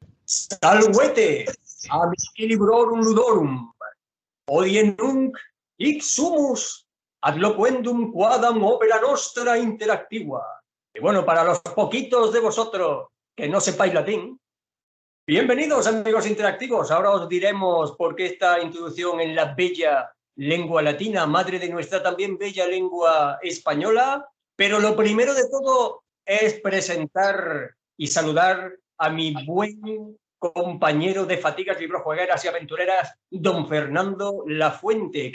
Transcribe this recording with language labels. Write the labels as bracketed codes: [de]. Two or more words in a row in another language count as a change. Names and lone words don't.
[la] Salvete, amici librorum ludorum, odie nunc hic sumus ad loquendum quadam opera nostra interactiva. [es] Y bueno, para los poquitos de vosotros que no sepáis latín, bienvenidos amigos interactivos. Ahora os diremos por qué esta introducción en la bella lengua latina, madre de nuestra también bella lengua española. Pero lo primero de todo es presentar y saludar a mi buen compañero de fatigas librojuegueras y aventureras, don Fernando Lafuente.